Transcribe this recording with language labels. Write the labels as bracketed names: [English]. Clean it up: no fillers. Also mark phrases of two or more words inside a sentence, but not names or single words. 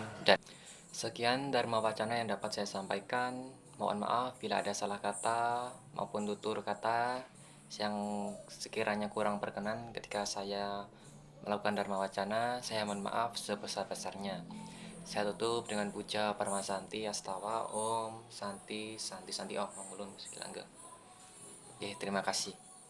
[Indonesian] Dan sekian Dharma Wacana yang dapat saya sampaikan. Mohon maaf bila ada salah kata maupun tutur kata yang sekiranya kurang berkenan ketika saya melakukan Dharma Wacana. Saya mohon maaf sebesar-besarnya. Saya tutup dengan puja Parmasanti Astawa [Sanskrit] Om Santi Santi Santi Om [Indonesian] Mangulun Segilangga. Terima kasih.